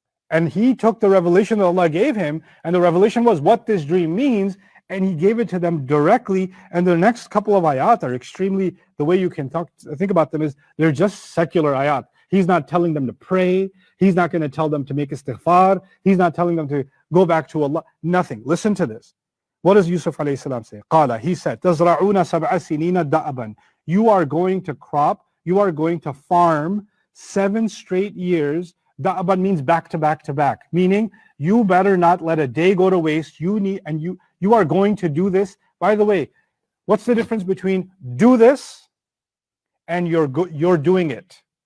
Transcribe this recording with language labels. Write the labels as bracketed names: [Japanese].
[English] And he took the revelation that Allah gave him, and the revelation was what this dream means, and he gave it to them directly. And the next couple of ayat are extremely, the way you can think about them is, they're just secular ayat. He's not telling them to pray. He's not going to tell them to make istighfar. He's not telling them to go back to Allah. Nothing. Listen to this. What does Yusuf alayhi salam say? [Arabic] Qala, [English] he said, [Arabic] تَزْرَعُونَ سَبْعَ سِنِينَ دَأَبًا. [English] You are going to crop, you are going to farm 7 straight years. Da'aban means back to back to back, meaning you better not let a day go to waste. You are going to do this. By the way, what's the difference between do this and you're doing it?